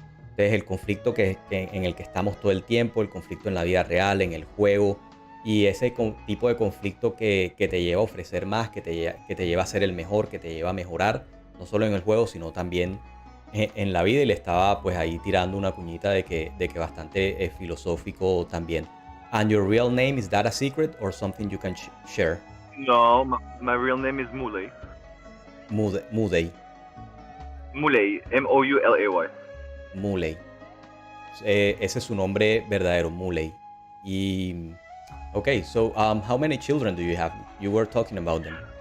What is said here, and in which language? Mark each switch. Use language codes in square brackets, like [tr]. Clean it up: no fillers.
[es] Entonces el conflicto en el que estamos todo el tiempo, el conflicto en la vida real, en el juego, y ese tipo de conflicto que te lleva a ofrecer más, que te lleva a ser el mejor, que te lleva a mejorar, no solo en el juego, sino también en la vida. Y le estaba pues ahí tirando una cuñita de que bastante filosófico también. [en] And your real name, is that a secret or something you can share? no, my real name is Muley. Muley. Muley, M-O-U-L-A-Y. Muley. [es] Ese es su nombre verdadero, Muley. [en] Y okay, so how many children do you have? You were talking about them.